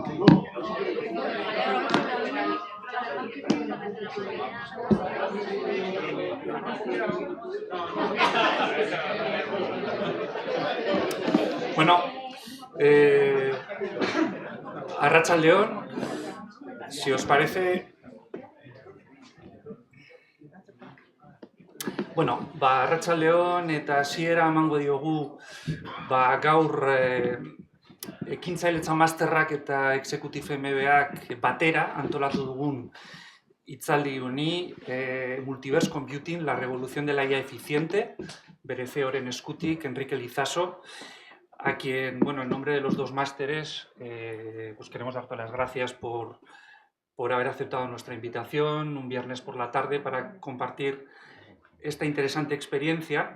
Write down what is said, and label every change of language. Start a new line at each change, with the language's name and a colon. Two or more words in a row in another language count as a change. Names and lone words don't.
Spanish: Bueno, Arratsaldeon, si os parece...
Basque: Bueno, Arratsaldeon eta hasiera emango diogu gaur ekintzailetza masterrak eta Executive MBAk batera antolatu dugun hitzaldi honi, Multiverse Computing,
Spanish: la revolución de la IA eficiente,
Basque: bere CEO-ren eskutik, Enrique Lizaso,
Spanish: a quien, bueno, en nombre de los dos másteres, pues queremos dar todas las gracias por haber aceptado nuestra invitación un viernes por la tarde para compartir esta interesante experiencia.